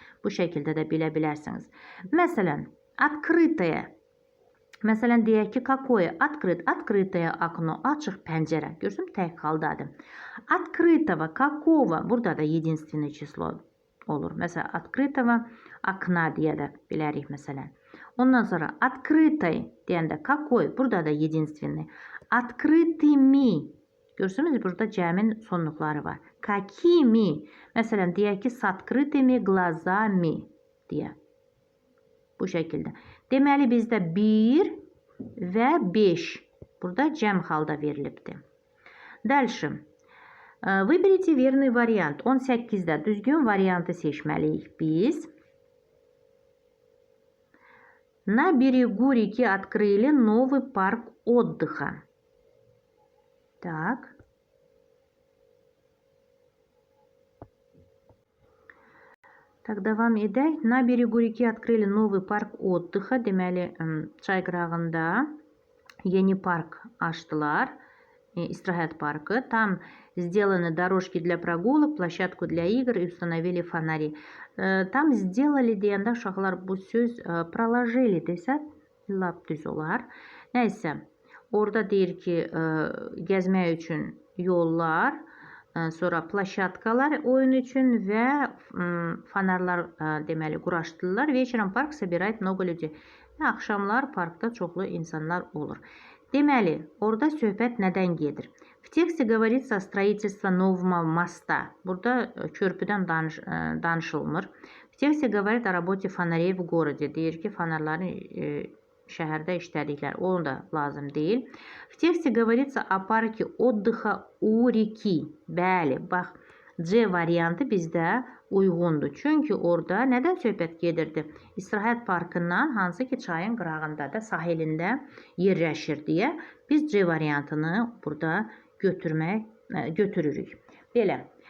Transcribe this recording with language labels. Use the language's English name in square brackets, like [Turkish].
[Azerbaijani] Bu şəkildə də bilə bilərsiniz. Məsələn, открытое. Məsələn, deyək ki, какое? [Russian] Открыт, открытое окно, [Azerbaijani] açıq pəncərə. Görürsən, tək haldadır. [Russian] Открытого, какого? [Azerbaijani] Burada da [Russian] единственное число [Azerbaijani] olur. Məsələn, [Russian] открытого окна [Azerbaijani] deyə də bilərik məsələn. Ondan sonra открытой deyəndə какой? Burada da единственный. Открытыми. Görürsünüz, burada cəmin sonluqları var. [Russian] Какими? [Azerbaijani] Məsələn, deyək ki, [Russian] с открытыми глазами [Azerbaijani] deyə. Bu şəkildə. Deməli, bizdə 1 və 5 burada cəm halda verilibdir. [Russian] Дальше. Выберите верный вариант. [Azerbaijani] 18-də düzgün variantı seçməliyik biz. [Russian] На берегу реки открыли новый парк отдыха. Так. [Azerbaijani] Так, davam edək. [Russian] На берегу реки открыли новый парк отдыха. [Azerbaijani] Deməli, çay qırağında yeni park açdılar. Istirahət parkı. [Russian] Там сделаны дорожки для прогулок, площадку для игр и установили фонари. Там сделали [Azerbaijani] deyəndə uşaqlar bu söz проложили desə lap düz olar. Nəysə, orada deyir ki, gəzmək üçün yollar, sonra plaşatkalar oyun üçün və fanarlar deməli quraşdırdılar. [Russian] Вечером park собирает много людей. [Azerbaijani] Axşamlar parkda çoxlu insanlar olur. Deməli, orada söhbət nədən gedir? [Russian] В tексте говорится о строительстве нового моста. [Azerbaijani] Burada körpüdən danışılmır. [Russian] В tексте говорит о работе фонарей в городе. [Azerbaijani] Deyir ki, fanarların şəhərdə işlədikləri. O da lazım deyil. [Russian] В tексте говорится о парке отдыха у реки. [Azerbaijani] Bəli, bax, C variantı bizdə uyğundur. Çünki orada nədən söhbət gedirdi? İstirahət parkından, hansı ki çayın qırağında da, sahilində yerləşir deyə biz C variantını burada götürürük. Belə.